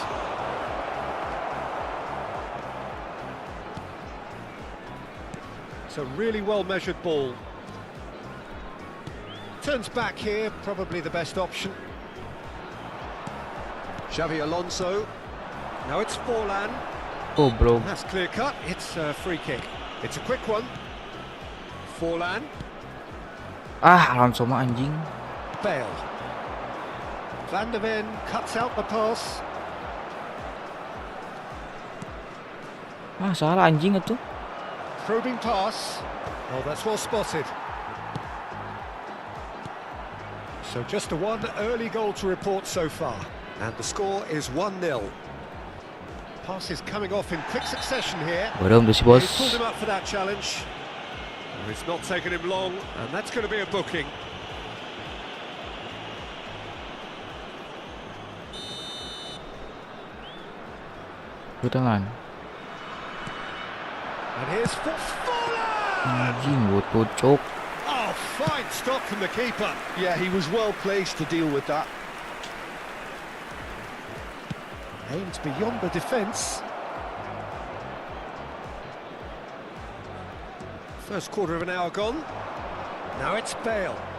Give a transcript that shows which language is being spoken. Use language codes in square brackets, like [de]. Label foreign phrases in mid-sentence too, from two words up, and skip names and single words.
[en] It's a really well-measured ball. Turns back here, probably the best option. Xavi Alonso. Now it's Forlan. Oh bro. That's clear cut. It's a free kick. It's a quick one. Forlan. [id] Alonso mah anjing. [en] Bale. Van der Ven cuts out the pass. [id] Salah anjing itu. [en] Probing pass. Oh, that's well spotted. So just a one early goal to report so far. And the score is 1-0. Pass is coming off in quick succession here. He's pulled him up for that challenge. It's not taken him long, and that's going to be a booking. [id] Tangan. [en] And here's Forlan! [id] Anjing bocok. [en] Oh, fine stop from the keeper. Yeah, he was well placed to deal with that. Aimed beyond the defence. First quarter of an hour gone. Now it's Bale.